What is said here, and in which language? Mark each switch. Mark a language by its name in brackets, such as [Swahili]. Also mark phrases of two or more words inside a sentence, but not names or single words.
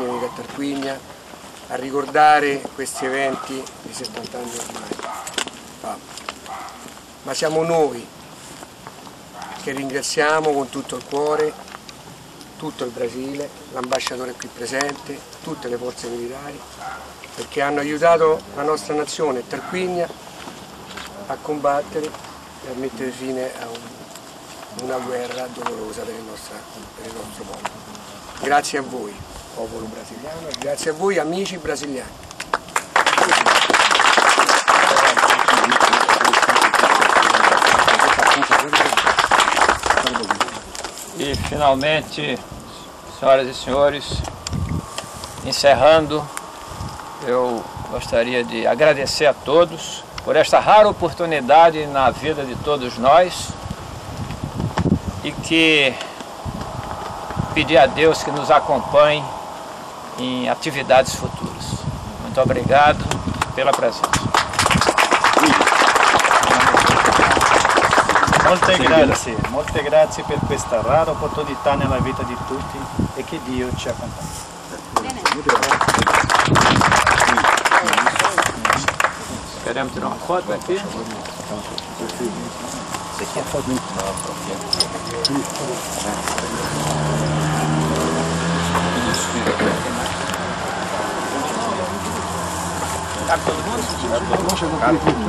[Italian] venite a Tarquinia a ricordare questi eventi di 70 anni ormai, ma siamo noi che ringraziamo con tutto il cuore tutto il Brasile, l'ambasciatore qui presente, tutte le forze militari, perché hanno aiutato la nostra nazione, Tarquinia, a combattere e a mettere fine a una guerra dolorosa per il nostro popolo. Grazie a voi, popolo brasiliano, e grazie a voi, amici brasiliani. [Portuguese] E finalmente, senhoras e senhores, encerrando, eu gostaria de agradecer a todos por esta rara oportunidade na vida de todos nós e que pedir a Deus que nos acompanhe em atividades futuras. Muito obrigado pela presença. [Italian] Molte grazie per questa rara opportunità nella vita di tutti e che Dio ci accompagni. [Portuguese] Queremos tirar uma foto aqui? Você quer foto muito Cabe todo mundo?